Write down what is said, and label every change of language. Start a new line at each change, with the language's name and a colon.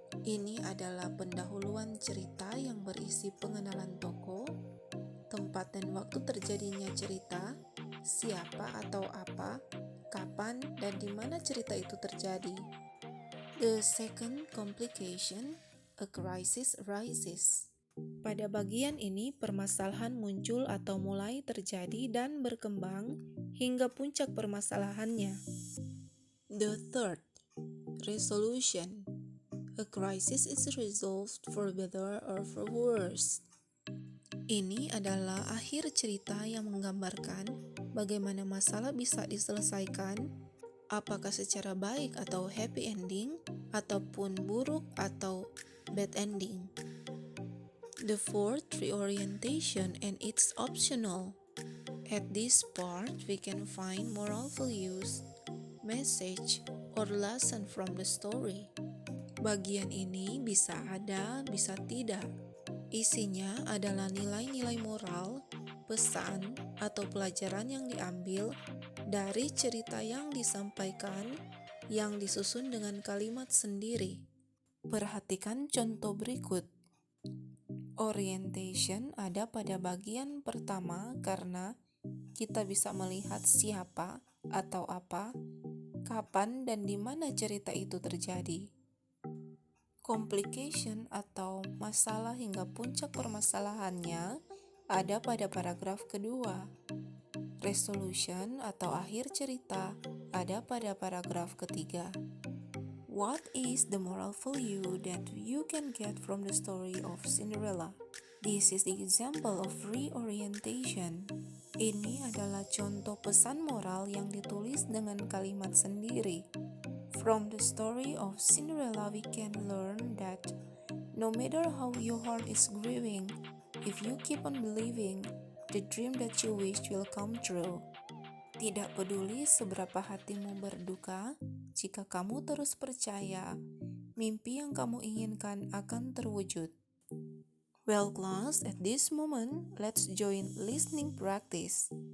Indonesian: Ini adalah pendahuluan cerita yang berisi pengenalan tokoh, tempat dan waktu terjadinya cerita, siapa atau apa, kapan dan di mana cerita itu terjadi.
English: The second complication, a crisis arises.
Indonesian: Pada bagian ini, permasalahan muncul atau mulai terjadi dan berkembang hingga puncak permasalahannya.
English: The third, resolution. A crisis is resolved for better or for worse.
Indonesian: Ini adalah akhir cerita yang menggambarkan bagaimana masalah bisa diselesaikan, apakah secara baik atau
English: happy ending,
Indonesian: ataupun buruk atau
English: bad ending. The fourth, reorientation, and it's optional. At this part, we can find moral values, message, or lesson from the story.
Indonesian: Bagian ini bisa ada, bisa tidak. Isinya adalah nilai-nilai moral, pesan, atau pelajaran yang diambil dari cerita yang disampaikan yang disusun dengan kalimat sendiri. Perhatikan contoh berikut. Orientation ada pada bagian pertama karena kita bisa melihat siapa atau apa, kapan dan di mana cerita itu terjadi. Complication atau masalah hingga puncak permasalahannya ada pada paragraf kedua. Resolution atau akhir cerita ada pada paragraf ketiga.
English: What is the moral value that you can get from the story of Cinderella? This is the example of reorientation.
Indonesian: Ini adalah contoh pesan moral yang ditulis dengan kalimat sendiri.
English: From the story of Cinderella, we can learn that no matter how your heart is grieving, if you keep on believing, the dream that you wish will come true.
Indonesian: Tidak peduli seberapa hatimu berduka, jika kamu terus percaya, mimpi yang kamu inginkan akan terwujud.
English: Well class, at this moment, let's join listening practice.